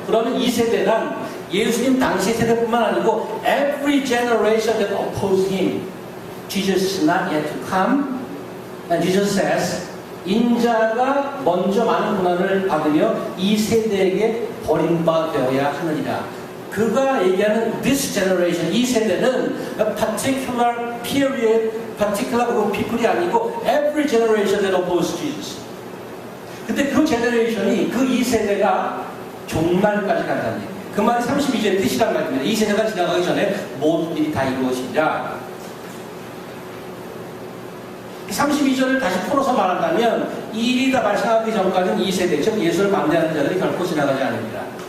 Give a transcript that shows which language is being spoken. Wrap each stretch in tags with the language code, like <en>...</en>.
<ko>그러면 이 세대란 예수님 당시 세대뿐만 아니고</ko> <en>every generation that opposed him. Jesus is not yet to come. And Jesus says,</en> <ko>인자가 먼저 많은 고난을 받으며 이 세대에게 버림받아야 하느니라. 그가 얘기하는</ko> <en>this generation,</en> <ko>이 세대는</ko> <en>a particular period, particular group people이 아니고 every generation that opposes Jesus.</en> <ko>근데 그 제너레이션이, 그 이 세대가 종말까지 간다는 얘기예요. 그 말이 32절의 뜻이란 말입니다. 이 세대가 지나가기 전에 모든 일이 다 이루어지리라. 32절을 다시 풀어서 말한다면 이 일이 다 발생하기 전까지는 이 세대, 즉 예수를 반대하는 자들이 결코 지나가지 않으리라.</ko>